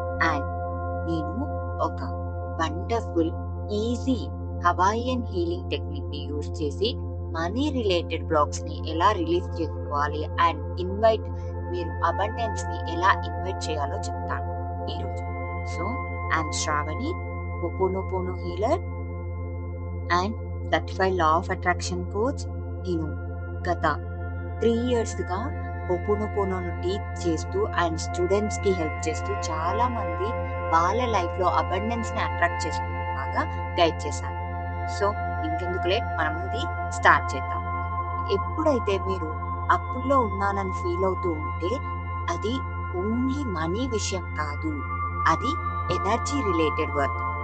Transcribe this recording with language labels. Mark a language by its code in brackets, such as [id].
[te] And నేను ఒక wonderful easy Hawaiian healing technique ని యూజ్ చేసి మనీ రిలేటెడ్ బ్లాక్స్ ని ఎలా రిలీజ్ చేసుకోవాలి అండ్ మీరు అబండెన్స్ ని ఎలా ఇన్వైట్ చేయాలో చెప్తాను ఈరోజు. [en] So I'm Shravani, Ho'oponopono healer and certified law of attraction coach. [te] నేను గత 3 years గా హోపోనోపోనోను టీచ్ చేస్తూ అండ్ స్టూడెంట్స్ కి హెల్ప్ చేస్తూ చాలా మంది వాళ్ళ లైఫ్ లో అబండెన్స్ ని అట్రాక్ట్ చేసుకునేలాగా గైడ్ చేశాను. సో ఇంకెందుకు లేట్, మనం ఇది స్టార్ట్ చేద్దాం. ఎప్పుడైతే మీరు అప్పుల్లో ఉన్నానని ఫీల్ అవుతూ ఉంటే అది ఓన్లీ మనీ విషయం కాదు, అది ఎనర్జీ రిలేటెడ్ వర్క్.